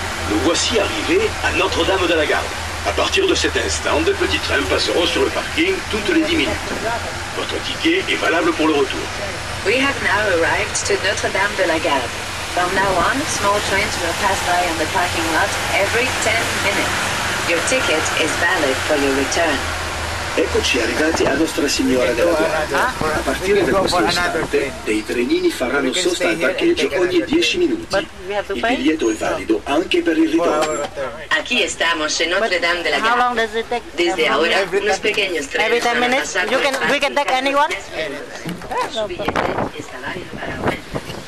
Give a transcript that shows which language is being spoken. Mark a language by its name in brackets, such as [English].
[French] Nous voici arrivés à Notre-Dame de la Garde. À partir de cet instant, de petits trains passeront sur le parking toutes les 10 minutes. Votre ticket est valable pour le retour. [English] We have now arrived to Notre-Dame de la Garde. From now on, small trains will pass by on the parking lot every 10 minutes. Your ticket is valid for your return. [Italian] Eccoci arrivati a Nostra Signora della Guardia. A partire da questo istante, dei trenini faranno sosta al parcheggio ogni 10 minuti. Il biglietto è valido anche per il ritorno. [Spanish] Aquí estamos en Notre-Dame de la Garde. Desde ahora, unos pequeños trenes [English] Every 10 minutes? We can take anyone? [Spanish] Su billete está válido para vuelta.